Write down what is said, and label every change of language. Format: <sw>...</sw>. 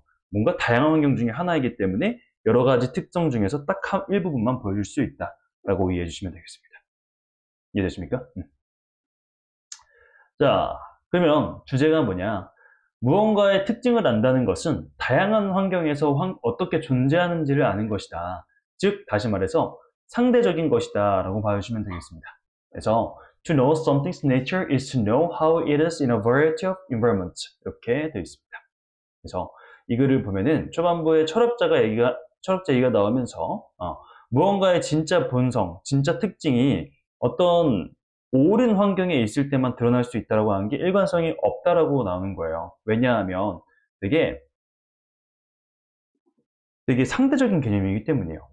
<ko>뭔가 다양한 환경 중에 하나이기 때문에 여러 가지 특성 중에서 딱 일부분만 보여줄 수 있다라고 이해해 주시면 되겠습니다. 이해되십니까? 자, 그러면 주제가 뭐냐? 무언가의 특징을 안다는 것은 다양한 환경에서 어떻게 존재하는지를 아는 것이다. 즉, 다시 말해서 상대적인 것이다 라고 봐주시면 되겠습니다. 그래서</ko> <en>to know something's nature is to know how it is in a variety of environments</en> <ko>이렇게 되어 있습니다. 그래서 이 글을 보면은 초반부에 철학자 얘기가 나오면서 무언가의 진짜 본성, 진짜 특징이 어떤 옳은 환경에 있을 때만 드러날 수 있다고 하는 게 일관성이 없다라고 나오는 거예요. 왜냐하면 되게 상대적인 개념이기 때문이에요.</ko>